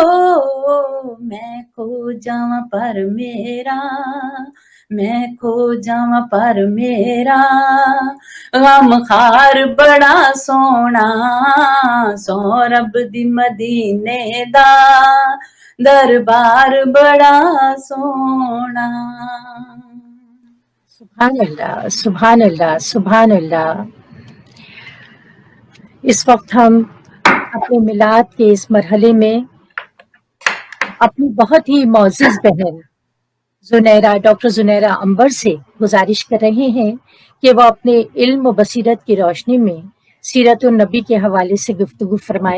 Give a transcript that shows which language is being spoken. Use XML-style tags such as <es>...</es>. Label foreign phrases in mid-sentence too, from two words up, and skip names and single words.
<pa>میں کھو جاواں پر میرا میں کھو جاواں پر میرا غم خار بڑا سونا. سو رب دی مدینے دا دربار بڑا سونا.</pa> <ar>سبحان الله، سبحان الله، سبحان الله.</ar> <ur>اس وقت ہم اپنے میلاد کے اس مرحلے میں اپنی بہت ہی معزز بہن زنیرہ، ڈاکٹر زنیرہ عنبر سے گزارش کر رہے ہیں کہ وہ اپنے علم و بصیرت کی روشنی میں سیرت نبی کے حوالے سے گفتگو فرمائیں.</ur>